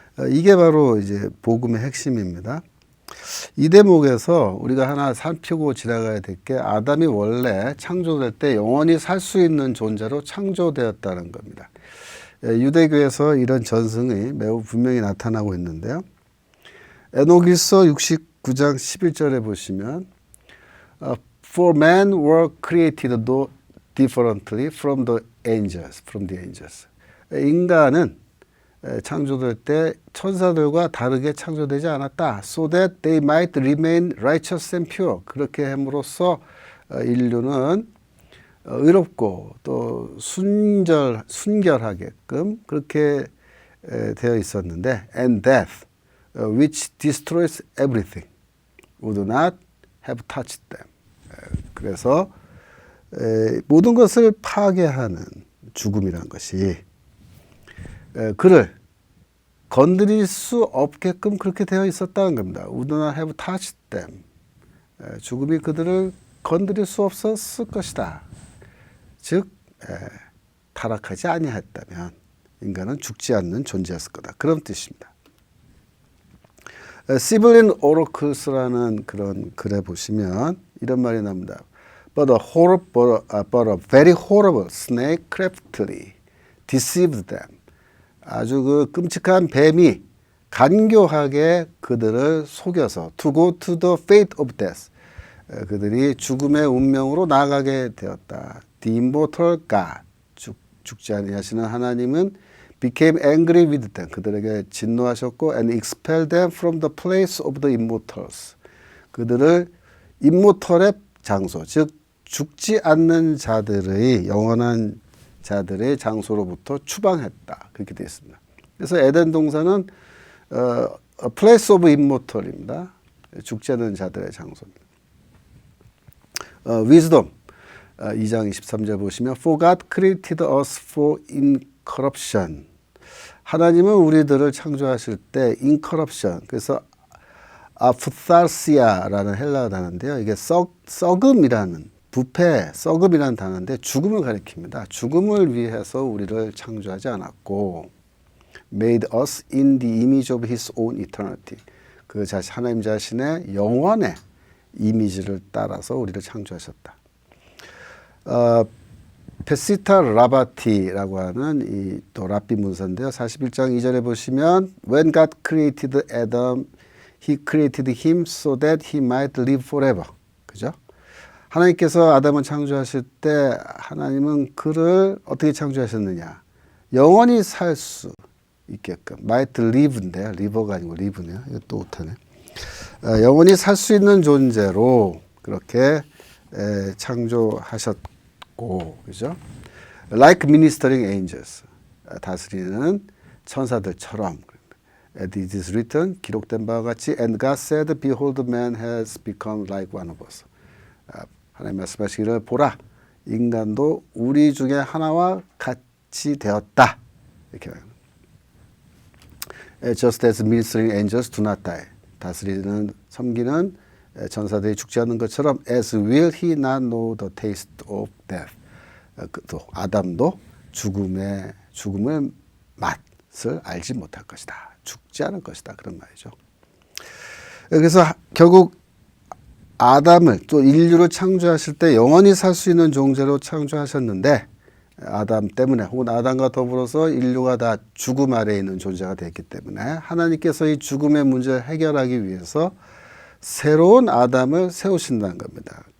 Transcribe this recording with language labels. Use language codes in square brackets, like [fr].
[ko] 이게 바로 이제 복음의 핵심입니다. 이 대목에서 우리가 하나 살피고 지나가야 될 게 아담이 원래 창조될 때 영원히 살 수 있는 존재로 창조되었다는 겁니다. 유대교에서 이런 전승이 매우 분명히 나타나고 있는데요. 에녹일서 69장 11절에 보시면 [en] For men were created differently from the angels. [ko] 인간은 창조될 때 천사들과 다르게 창조되지 않았다. [en] So that they might remain righteous and pure. [ko] 그렇게 함으로써 인류는 의롭고 또 순결하게끔 그렇게 되어 있었는데 [en] and death, which destroys everything, would not have touched them. [ko] 그래서 모든 것을 파괴하는 죽음이란 것이 그를 건드릴 수 없게끔 그렇게 되어 있었다는 겁니다. [en] Would not have touched them. [ko] 죽음이 그들을 건드릴 수 없었을 것이다. 즉 타락하지 아니했다면 인간은 죽지 않는 존재였을 거다. 그런 뜻입니다. 시블린 오로클스라는 그런 글에 보시면 이런 말이 나옵니다. [en] But a very horrible snake craftily deceived them. [ko] 아주 그 끔찍한 뱀이 간교하게 그들을 속여서 [en] to go to the fate of death. [ko] 그들이 죽음의 운명으로 나아가게 되었다. [en] The immortal God, [ko] 죽지 아니하시는 하나님은 [en] became angry with them, [ko] 그들에게 진노하셨고 [en] and expelled them from the place of the immortals, [ko] 그들을 임모털의 장소, 즉 죽지 않는 자들의 영원한 자들의 장소로부터 추방했다. 그렇게 되어 있습니다. 그래서 에덴 동산은 [en] a place of immortal [ko] 입니다. 죽지 않는 자들의 장소입니다. [en] Wisdom [ko] 2장 23절 보시면 [en] For God created us for incorruption. [ko] 하나님은 우리들을 창조하실 때 incorruption, 그래서 아프탈시아라는 헬라어 단어인데요. 이게 썩음이라는, 부패, 썩음이라는 단어인데 죽음을 가리킵니다. 죽음을 위해서 우리를 창조하지 않았고 [en] made us in the image of his own eternity. [ko] 그 하나님 자신의 영원의 이미지를 따라서 우리를 창조하셨다. 페시타 라바티라고 하는 또 랍비 문서인데요. 41장 2절에 보시면 [en] When God created Adam, He created him so that he might live forever. [ko] 그죠? 하나님께서 아담을 창조하실 때 하나님은 그를 어떻게 창조하셨느냐? 영원히 살 수 있게끔. [en] might live [ko] 인데요. live가 아니고 live네요. 이거 또 못하네. 영원히 살 수 있는 존재로 그렇게 창조하셨고, 그죠? [en] Like ministering angels, [ko] 다스리는 천사들처럼. [en] It is written, [ko] 기록된 바와 같이, [en] and God said, behold, man has become like one of us. [ko] 하나님 말씀하시기를, 보라, 인간도 우리 중에 하나와 같이 되었다. 이렇게 말합니다. [en] Just as ministering angels do not die. [ko] 다스리는, 섬기는 전사들이 죽지 않는 것처럼, [en] as will he not know the taste of death. [ko] 또 아담도 죽음의 맛을 알지 못할 것이다. 죽지 않을 것이다. 그런 말이죠. 그래서 결국 아담을, 또 인류를 창조하실 때 영원히 살 수 있는 존재로 창조하셨는데, 아담 때문에, 혹은 아담과 더불어서 인류가 다 죽음 아래에 있는 존재가 됐기 때문에 하나님께서 이 죽음의 문제를 해결하기 위해서 새로운 아담을 세우신다는 겁니다.